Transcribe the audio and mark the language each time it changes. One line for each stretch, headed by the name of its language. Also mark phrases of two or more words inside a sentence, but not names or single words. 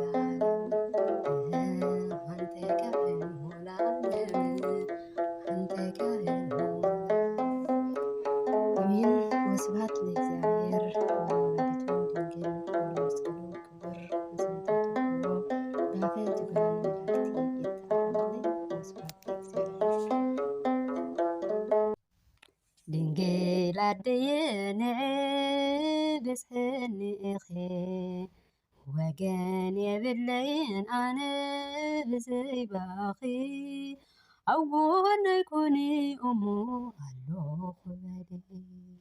Amharic: ለዓለም አንተ ካህን ሁን ለዓለም አንተ ካህን ሁን አሜን።
Geez: ወስብሐት ለእግዚአብሔር ወለወላዲቱ ድንግል ወለመስቀሉ ክቡር ወስብሐት በአፈ ትጉሃን መላእክት ይትሐረይ ወስብሐት ለእግዚአብሔር። ድንግል አደየ
Tigrinya: ንዕብፅሕኒ ኢኺ ወገን የብለይን ኣነ ብዘይባኺ ኣብ ጎነይ ኩኒ እሞ ኣለኹ በሊ